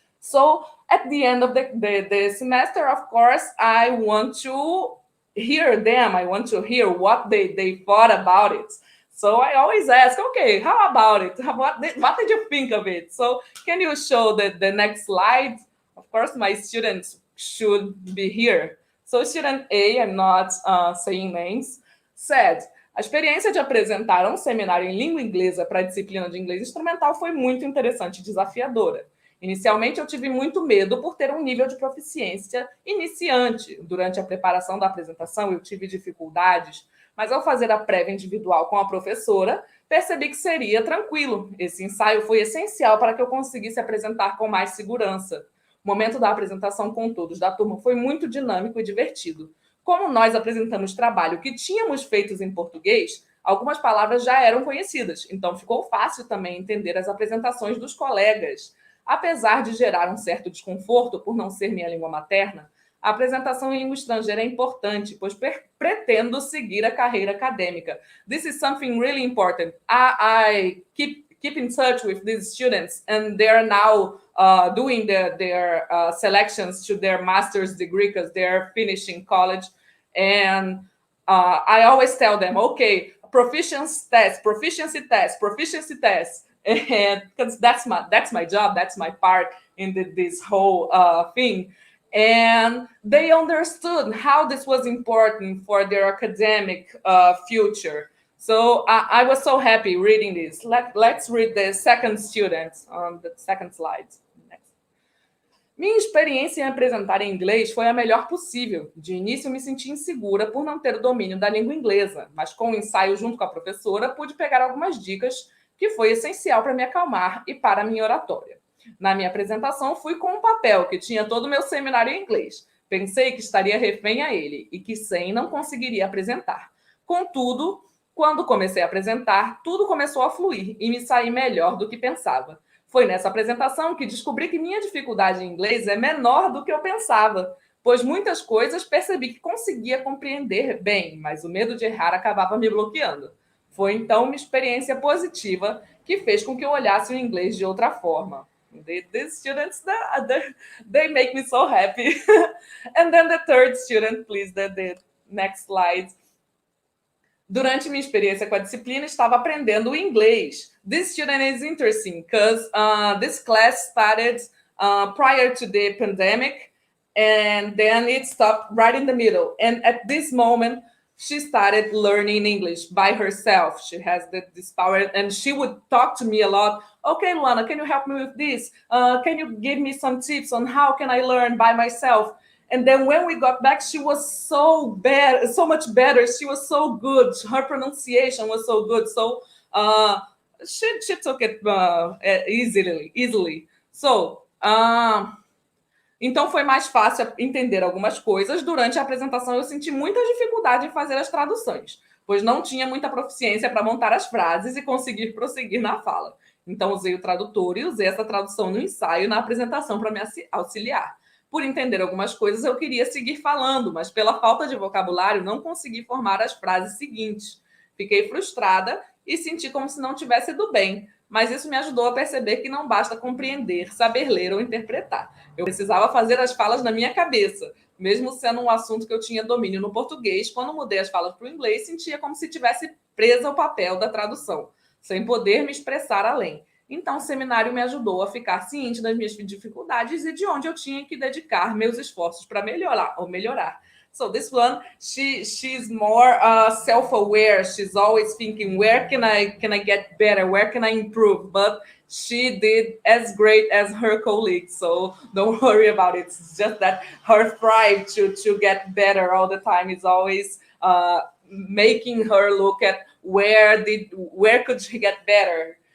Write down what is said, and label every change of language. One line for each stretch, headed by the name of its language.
English: So at the end of the semester, of course, I want to hear them. I want to hear what they thought about it. So I always ask, okay, how about it? What did you think of it? So can you show the next slide? Of course, my students should be here. So student A, I'm not saying names, said,
Portuguese: a experiência de apresentar um seminário em língua inglesa para a disciplina de inglês instrumental foi muito interessante e desafiadora. Inicialmente, eu tive muito medo por ter um nível de proficiência iniciante. Durante a preparação da apresentação, eu tive dificuldades, mas ao fazer a prévia individual com a professora, percebi que seria tranquilo. Esse ensaio foi essencial para que eu conseguisse apresentar com mais segurança. O momento da apresentação com todos da turma foi muito dinâmico e divertido. Como nós apresentamos trabalho que tínhamos feito em português, algumas palavras já eram conhecidas, então ficou fácil também entender as apresentações dos colegas. Apesar de gerar um certo desconforto por não ser minha língua materna, a apresentação em língua estrangeira é importante, pois pretendo seguir a carreira acadêmica.
English: This is something really important. I
Portuguese: keep in touch with these students, and they're now doing their selections to their master's degree because they're finishing college. And I always tell them, okay, proficiency test, and because that's my job, that's my part in this whole thing. And they understood how this was important for their academic future. So I was so happy reading this. Let's read the second student on the second slide. Next. Minha experiência em apresentar em inglês foi a melhor possível. De início, me senti insegura por não ter o domínio da língua inglesa, mas com o ensaio junto com a professora, pude pegar algumas dicas que foi essencial para me acalmar e para a minha oratória. Na minha apresentação, fui com um papel que tinha todo o meu seminário em inglês. Pensei que estaria refém a ele e que sem não conseguiria apresentar. Contudo, quando comecei a apresentar, tudo começou a fluir e me saí melhor do que pensava. Foi nessa apresentação que descobri que minha dificuldade em inglês é menor do que eu pensava, pois muitas coisas percebi que conseguia compreender bem, mas o medo de errar acabava me bloqueando. Foi então uma experiência positiva que fez com que eu olhasse o inglês de outra forma.
English: These students, they make me so happy. And then the third student, please, the next slide.
Portuguese: Durante minha experiência com a disciplina, estava aprendendo o inglês.
English: This student is interesting because this class started prior to the pandemic, and then it stopped right in the middle. And at this moment, she started learning English by herself. She has this power, and she would talk to me a lot. Okay, Luana, can you help me with this? Can you give me some tips on how can I learn by myself? And then when we got back, she was so much better. She was so good. Her pronunciation was so good. So she took it easily.
Portuguese: So, então foi mais fácil entender algumas coisas. Durante a apresentação, eu senti muita dificuldade em fazer as traduções, pois não tinha muita proficiência para montar as frases e conseguir prosseguir na fala. Então, usei o tradutor e usei essa tradução no ensaio na apresentação para me auxiliar. Por entender algumas coisas, eu queria seguir falando, mas pela falta de vocabulário, não consegui formar as frases seguintes. Fiquei frustrada e senti como se não tivesse ido bem, mas isso me ajudou a perceber que não basta compreender, saber ler ou interpretar. Eu precisava fazer as falas na minha cabeça, mesmo sendo um assunto que eu tinha domínio no português. Quando mudei as falas para o inglês, sentia como se tivesse presa ao papel da tradução, sem poder me expressar além. Então, o seminário me ajudou a ficar ciente das minhas dificuldades e de onde eu tinha que dedicar meus esforços para melhorar.
English: So this one, she's more self-aware. She's always thinking, where can I get better? Where can I improve? But she did as great as her colleagues. So don't worry about it. It's just that her thrive to get better all the time is always making her look at where could she get better.